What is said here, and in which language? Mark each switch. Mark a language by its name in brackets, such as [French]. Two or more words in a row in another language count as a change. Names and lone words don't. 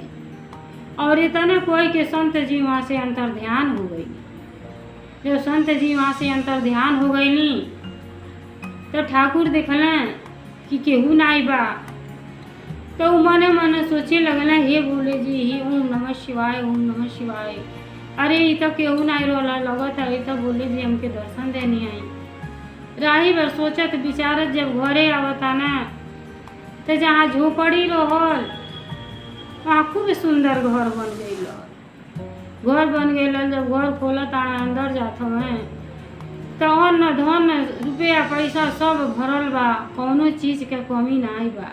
[Bhojpuri] और इतना कोई के संत जी वहाँ से अंतर ध्यान हो गई। जब संत जी वहाँ से अंतर ध्यान हो गई नी तो ठाकुर देखलें कि केहू नाई बा, तो मने मने सोचे लगल, हे भोले जी ही [Sanskrit] ओम नमः शिवाय, ओम नमः शिवाय। [Bhojpuri] अरे ये तो केहू नाई रोला लगत है, तो भोले जी हमके दर्शन देनी आई। राही भर सोचत विचारत जब घरे आवता ना तो जहाँ झोपड़ी रहल वहाँ खूब सुंदर घर बन गई। घर बन गई, जब घर खोलत अंदर जात हमें तो अन्न धन रुपया पैसा सब भरल बा, कौनो चीज़ के कमी नहीं बा।